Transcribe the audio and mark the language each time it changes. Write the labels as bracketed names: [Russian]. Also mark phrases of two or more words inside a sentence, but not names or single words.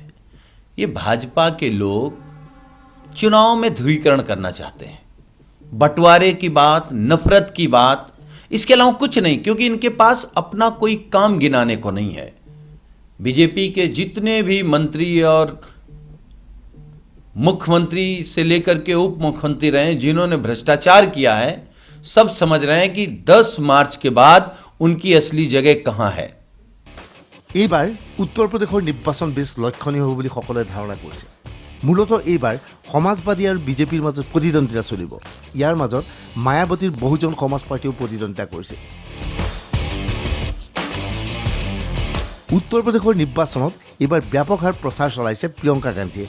[Hindi] ये भाजपा के लोग चुनाव में ध्रुवीकरण करना चाहते हैं, बंटवारे की बात, नफरत की बात, इसके अलावा कुछ नहीं, क्योंकि इनके पास अपना कोई काम गिनाने को नहीं है। बीजेपी के जितने भी मंत्री और मुख्यमंत्री से लेकर के उप मुख्यमंत्री रहे, जिन्होंने भ्रष्टाचार किया है, सब समझ रहे हैं कि 10 मार्च के बाद उनकी असली जगह कहां है। [Assamese] এইবাৰ উত্তৰ প্ৰদেশৰ নিৰ্বাচন বেছ লক্ষণীয় হ'ব বুলি সকলোৱে ধাৰণা কৰিছে। মূলতঃ এইবাৰ সমাজবাদী আৰু বিজেপিৰ মাজত প্ৰতিদ্বন্দ্বিতা চলিব। ইয়াৰ মাজত মায়াৱতীৰ বহুজন সমাজ পাৰ্টীয়েও প্ৰতিদ্বন্দ্বিতা কৰিছে। উত্তৰ প্ৰদেশৰ নিৰ্বাচনত এইবাৰ ব্যাপক হাৰত প্ৰচাৰ চলাইছে প্ৰিয়ংকা গান্ধীয়ে।